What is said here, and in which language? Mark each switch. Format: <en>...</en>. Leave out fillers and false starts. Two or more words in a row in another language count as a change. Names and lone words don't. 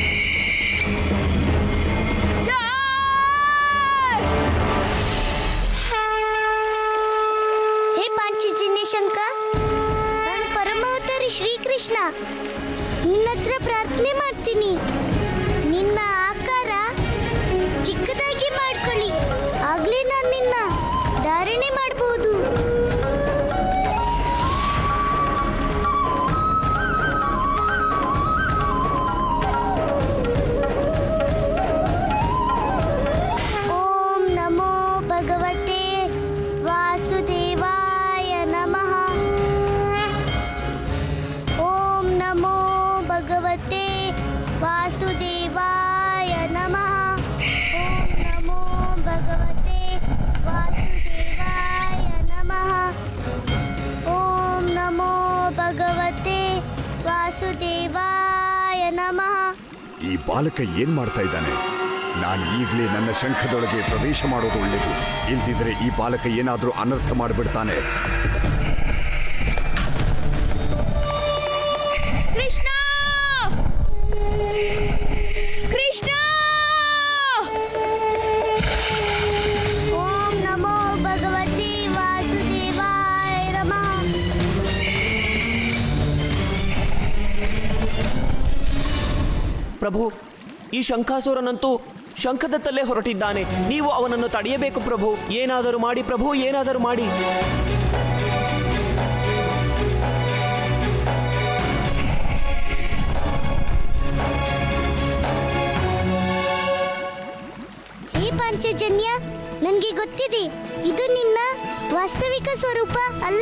<kn>ಹೇ ಪಾಂಚಜನ್ಯ ಶಂಕ, ನಾನು ಪರಮಾವತಾರಿ ಶ್ರೀಕೃಷ್ಣ ನಿನ್ನ ಹತ್ರ ಪ್ರಾರ್ಥನೆ ಮಾಡ್ತೀನಿ. ನಿನ್ನ ಆಕಾರ ಚಿಕ್ಕದಾಗಿ ಮಾಡ್ಕೊಳ್ಳಿ, ಆಗ್ಲೇ ನಾನು ನಿನ್ನ ಧಾರಣೆ ಮಾಡಬಹುದು.</kn> <sa>ಓಂ ನಮೋ ಭಗವತೆ ವಾಸುದೇವಾಯ ನಮಃ. ಓಂ ನಮೋ ಭಗವತೆ ವಾಸುದೇವಾಯ ನಮಃ. ಓಂ ನಮೋ ಭಗವತೆ ವಾಸುದೇವಾಯ ನಮಃ. ಓಂ ನಮೋ ಭಗವತೆ ವಾಸುದೇವಾಯ ನಮಃ.</sa> <kn>ಈ ಬಾಲಕ ಏನ್ ಮಾಡ್ತಾ ಇದ್ದಾನೆ? ನಾನು ಈಗಲೇ ನನ್ನ ಶಂಖದೊಳಗೆ ಪ್ರವೇಶ ಮಾಡೋದು ಒಳ್ಳೆಯದು. ಇಲ್ದಿದ್ರೆ ಈ ಬಾಲಕ ಏನಾದರೂ ಅನರ್ಥ ಮಾಡಿಬಿಡ್ತಾನೆ. ಕೃಷ್ಣ, ಕೃಷ್ಣ!</kn> <sa>ಓಂ ನಮೋ ಭಗವತೆ ವಾಸುದೇವಾಯ ನಮಃ.</sa> <kn>ಪ್ರಭು, ಈ ಶಂಖಾಸುರನಂತೂ ಶಂಖದತ್ತಲ್ಲೇ ಹೊರಟಿದ್ದಾನೆ. ನೀವು ಅವನನ್ನು ತಡೆಯಬೇಕು ಪ್ರಭು. ಏನಾದರೂ ಮಾಡಿ ಪ್ರಭು, ಏನಾದರೂ ಮಾಡಿ. ಹೇ ಪಾಂಚಜನ್ಯ, ನನಗೆ ಗೊತ್ತಿದೆ ಇದು ನಿನ್ನ ವಾಸ್ತವಿಕ ಸ್ವರೂಪ ಅಲ್ಲ.</kn>